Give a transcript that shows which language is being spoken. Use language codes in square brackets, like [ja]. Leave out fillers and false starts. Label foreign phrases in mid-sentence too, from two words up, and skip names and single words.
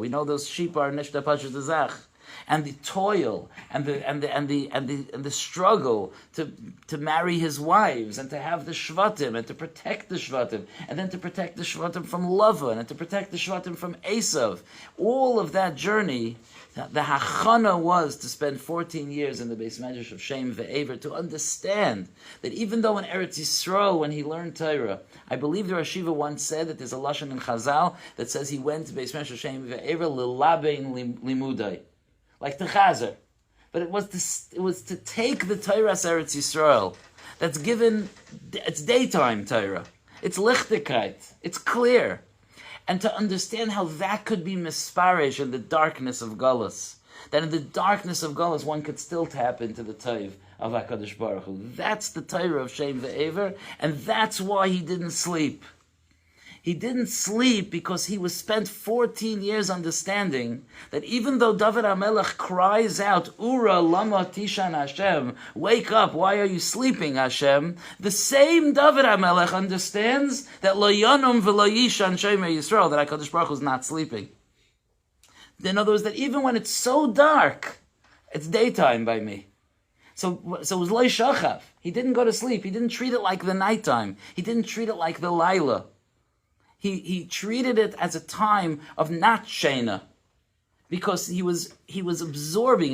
[en] We know those sheep are Nishta Pashat Zach. And the toil and the struggle to marry his wives and to have the Shvatim and to protect the Shvatim and then to protect the Shvatim from Lavan and to protect the Shvatim from Esav. All of that journey, the hachana was to spend 14 years in the [he] בית מדרש [en] of Sheim ve'Ever to understand that even though in Eretz Yisrael when he learned Torah, I believe the Rosh Yeshiva once said that there's a lashon in Chazal that says he went to [he] בית מדרש [en] of Sheim ve'Ever [he] ללבן לימודי. [en] Like the Chazer. But it was to take the Torah Eretz Yisrael that's given, it's daytime Torah. It's lichtigkeit. It's clear. And to understand how that could be misparish in the darkness of Galus. That in the darkness of Galus one could still tap into the Tov of [he] הקדוש ברוך הוא. [en] That's the Torah of Sheim ve'Ever, and that's why he didn't sleep. He didn't sleep because he was spent 14 years understanding that even though David HaMelech cries out, [he] עורה למה תישן השם, [en] wake up, why are you sleeping Hashem? The same David HaMelech understands that [he] לא ינום ולא יישן שומר ישראל, [en] that [he] הקדוש ברוך הוא [en] is not sleeping. In other words, that even when it's so dark, it's daytime by me. So it was [he] לא שכב. [en] He didn't go to sleep. He didn't treat it like the nighttime. He didn't treat it like the Laila. He treated it as a time of not shena, because he was absorbing.